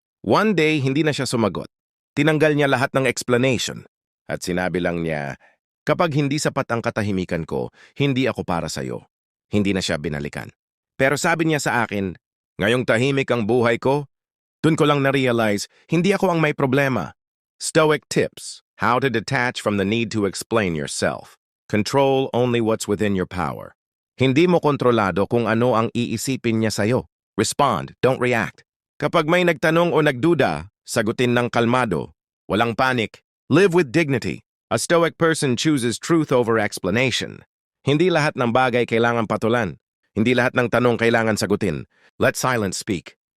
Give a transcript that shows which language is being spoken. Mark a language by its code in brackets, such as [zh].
[en] One day, [tl] hindi na siya sumagot. Tinanggal niya lahat ng explanation. At sinabi lang niya, kapag hindi sapat ang katahimikan ko, hindi ako para sa'yo. Hindi na siya binalikan. Pero sabi niya sa akin, ngayong tahimik ang buhay ko, dun ko lang na-realize, hindi ako ang may problema. [en] Stoic tips, how to detach from the need to explain yourself. Control only what's within your power. [tl] Hindi mo kontrolado kung ano ang iisipin niya sa'yo. [en] Respond, don't react. [tl] Kapag may nagtanong o nagduda, sagutin ng kalmado. Walang panic. [en] Live with dignity. A Stoic person chooses truth over explanation. [tl] Hindi lahat ng bagay kailangan patulan. Hindi lahat ng tanong kailangan sagutin. [en] Let silence speak.